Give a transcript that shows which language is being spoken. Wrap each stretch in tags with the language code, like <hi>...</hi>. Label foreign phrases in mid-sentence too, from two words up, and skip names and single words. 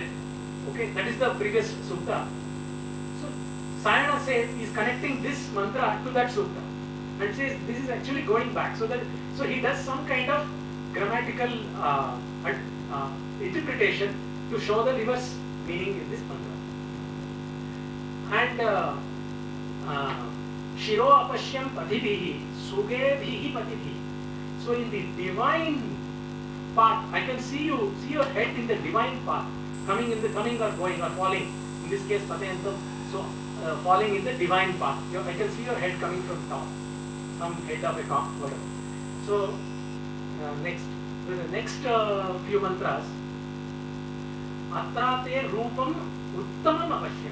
<en>Okay, that is the previous Sūkta. So Sayana says he is connecting this mantra to that Sūkta and says this is actually going back. So he does some kind of grammatical interpretation to show the reverse meaning in this mantra.</en> <sa>And शिरो अपश्यं पथिभिः सुगेभिः पथिभिः.</sa> <en>So in the divine path, I can see your head in the divine path, coming or going or falling. In this case, patentam. So falling in the divine path. I can see your head coming from top, some head of a cock, whatever. So next, with the next few mantras,</en> <sa>अत्रा ते रूपम् उत्तमम् अपश्यम्.</sa>